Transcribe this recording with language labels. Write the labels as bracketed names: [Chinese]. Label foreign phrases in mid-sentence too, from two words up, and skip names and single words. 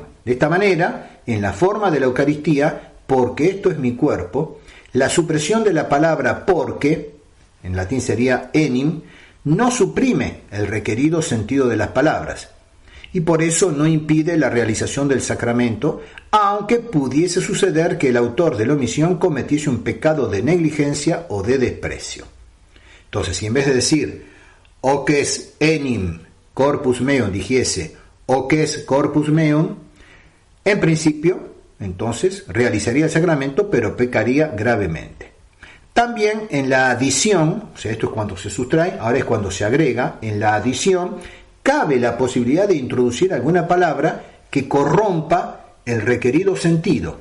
[Spanish] De esta manera, en la forma de la Eucaristía, porque esto es mi cuerpo, la supresión de la palabra porque, en latín sería enim, no suprime el requerido sentido de las palabras, y por eso no impide la realización del sacramento, aunque pudiese suceder que el autor de la omisión cometiese un pecado de negligencia o de desprecio. Entonces, si en vez de decir [Latin] oques enim corpus meum [Spanish] dijese [Latin] oques corpus meum, [Spanish] en principio, entonces, realizaría el sacramento, pero pecaría gravemente. También en la adición, o sea, esto es cuando se sustrae, ahora es cuando se agrega, en la adición cabe la posibilidad de introducir alguna palabra que corrompa el requerido sentido.